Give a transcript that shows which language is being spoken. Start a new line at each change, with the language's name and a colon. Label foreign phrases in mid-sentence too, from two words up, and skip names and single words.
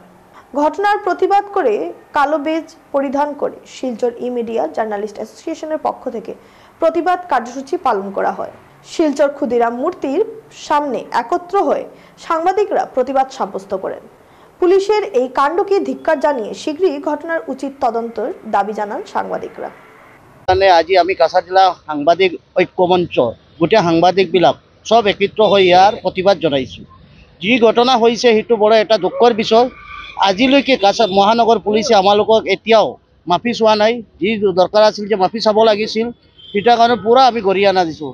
Bangla: ঘটনার প্রতিবাদ করে কালো বেজ পরিধান করে শিলচর ই-মিডিয়া জার্নালিস্ট অ্যাসোসিয়েশনের পক্ষ থেকে প্রতিবাদ কার্যসূচি পালন করা হয়। শিলচর ক্ষুদিরাম মূর্তির সামনে একত্র হয়ে সাংবাদিকরা প্রতিবাদ সাব্যস্ত করেন। পুলিশের এই কাণ্ডকে ধিক্কার জানিয়ে শীঘ্রই ঘটনার উচিত তদন্তের দাবি জানান সাংবাদিকরা।
Assamese: আজি আমি কাছাড় জেলা সাংবাদিক ঐক্য মঞ্চ গোটেই সাংবাদিকবিলাক সব একত্র হৈ ইয়াৰ প্ৰতিবাদ জনাইছোঁ। যি ঘটনা হৈছে সেইটো বড় এটা দুখৰ বিষয়। আজিলৈকে কাছাড় মহানগৰ পুলিচে আমালোকক এতিয়াও মাফি চোৱা নাই। যি দৰকাৰ আছিল যে মাফি চাব লাগিছিল, সেইটাৰ কাৰণে পুৰা আমি গৰিহণা দিছোঁ।